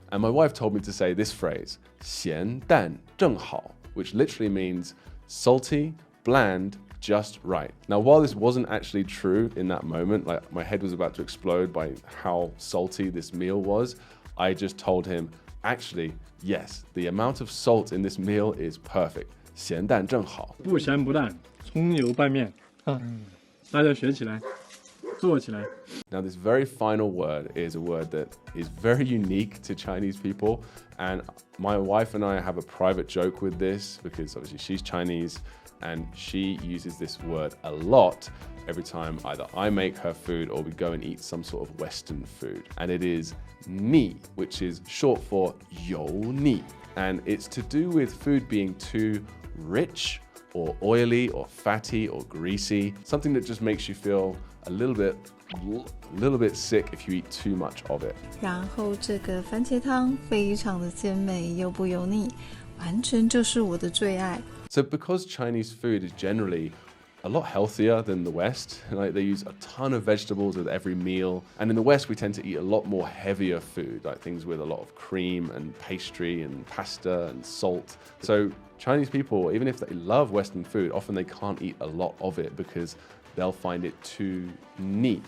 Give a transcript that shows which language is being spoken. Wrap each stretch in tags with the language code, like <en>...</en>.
<en>And my wife told me to say this phrase, 咸淡正好, which literally means salty, bland, just right. Now, while this wasn't actually true in that moment, like my head was about to explode by how salty this meal was, I just told him, actually, yes, the amount of salt in this meal is perfect.</en> <zh>咸淡正好。不咸不淡，葱油拌面啊，大家学起来，做起来。</zh> <en>Now, this very final word is a word that is very unique to Chinese people, and my wife and I have a private joke with this because obviously she's Chinese and she uses this word a lot every time either I make her food or we go and eat some sort of Western food. And it is ni, which is short for 油腻. And it's to do with food being too rich or oily or fatty or greasy, something that just makes you feel a little bit sick if you eat too much of it.</en> <zh>然后这个番茄汤非常的鲜美又不油腻，完全就是我的最爱。</zh> <en>So because Chinese food is generally a lot healthier than the West, like they use a ton of vegetables with every meal. And in the West, we tend to eat a lot more heavier food, like things with a lot of cream and pastry and pasta and salt. So Chinese people, even if they love Western food, often they can't eat a lot of it because they'll find it too neat.</en>